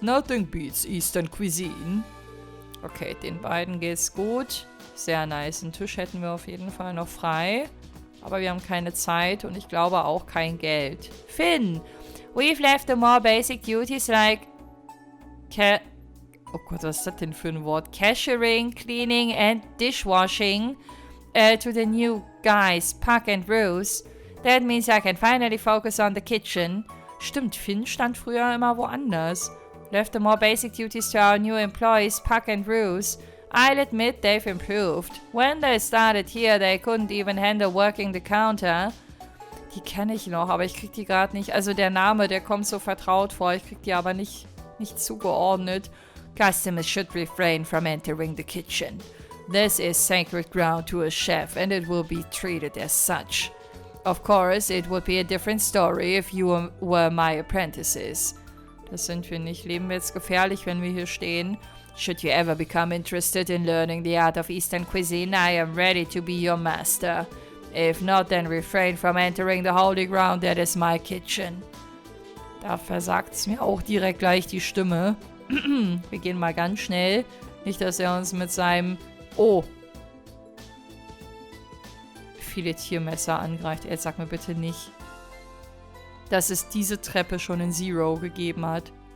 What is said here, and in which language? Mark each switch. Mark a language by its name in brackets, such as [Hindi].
[English] Nothing beats Eastern cuisine. [German] Okay, den beiden geht's gut. Sehr nice. Einen Tisch hätten wir auf jeden Fall noch frei. Aber wir haben keine Zeit und ich glaube auch kein Geld. Finn! [English] We've left the more basic duties like [German] oh Gott, was ist das denn für ein Wort? [English] Cashiering, cleaning and dishwashing to the new guys, Puck and Rose. That means I can finally focus on the kitchen. [German] Stimmt, Finn stand früher immer woanders. [English] Left the more basic duties to our new employees, Puck and Rose. I'll admit they've improved. When they started here, they couldn't even handle working the counter. [German] Die kenne ich noch, aber ich krieg die gerade nicht. Also der Name, der kommt so vertraut vor. Ich krieg die aber nicht zugeordnet. [English] Customers should refrain from entering the kitchen. This is sacred ground to a chef and it will be treated as such. Of course, it would be a different story if you were my apprentices. [German] Das sind wir nicht. Leben wir jetzt gefährlich, wenn wir hier stehen? [English] Should you ever become interested in learning the art of Eastern cuisine, I am ready to be your master. If not, then refrain from entering the holy ground, that is my kitchen. [German] Da versagt es mir auch direkt gleich die Stimme. Wir gehen mal ganz schnell. Nicht, dass er uns mit seinem... Oh. Filetiermesser angreift. Ey, sag mir bitte nicht, dass es diese Treppe schon in Zero gegeben hat.